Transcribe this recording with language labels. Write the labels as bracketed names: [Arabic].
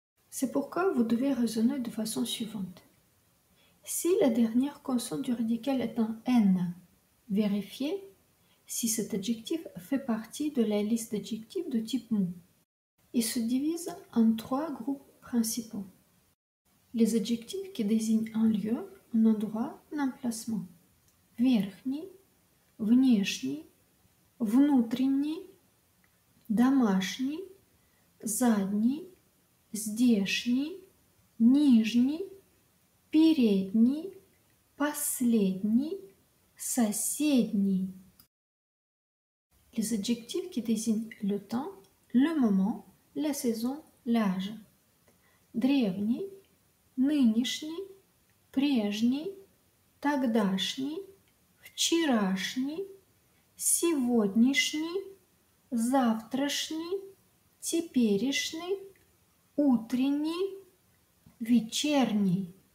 [French] C'est pourquoi vous devez raisonner de façon suivante. Si la dernière consonne du radical est un N, vérifiez si cet adjectif fait partie de la liste d'adjectifs de type mou. Il se divise en 3 groupes principaux. Les adjectifs qui désignent un lieu, un endroit, un emplacement. [Russian] Верхний, внешний, внутренний, домашний, задний, здешний, нижний, передний, последний, соседний. [French] Les adjectifs qui désignent le temps, le moment, la saison, l'âge. [Russian] Древний, нынешний, прежний, тогдашний, вчерашний, сегодняшний, завтрашний, теперешний, утренний, вечерний.